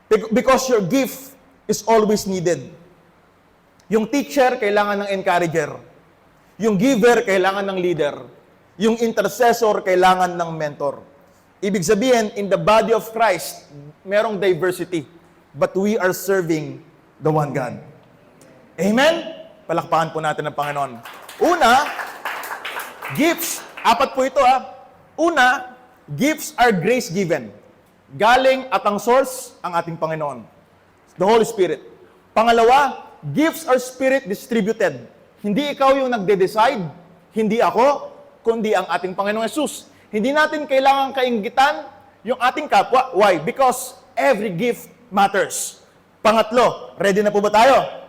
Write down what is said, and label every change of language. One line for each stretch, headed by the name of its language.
English: Because your gift is always needed.
Filipino: Yung teacher, kailangan ng encourager. Yung giver, kailangan ng leader. Yung intercessor, kailangan ng mentor. Ibig sabihin,
English: in the body of Christ,
Filipino: merong diversity.
English: But we are serving the one God. Amen?
Filipino: Palakpakan po natin ang Panginoon. Una, gifts. 4 po ito, Una,
English: gifts are grace given.
Filipino: Galing at ang source, ang ating Panginoon.
English: The Holy Spirit. Pangalawa, gifts are spirit distributed.
Filipino: Hindi ikaw yung nagde-decide, hindi ako, kundi ang ating Panginoong Yesus. Hindi natin kailangan kainggitan yung ating kapwa. Why?
English: Because every gift matters.
Filipino: Pangatlo, ready na po ba tayo?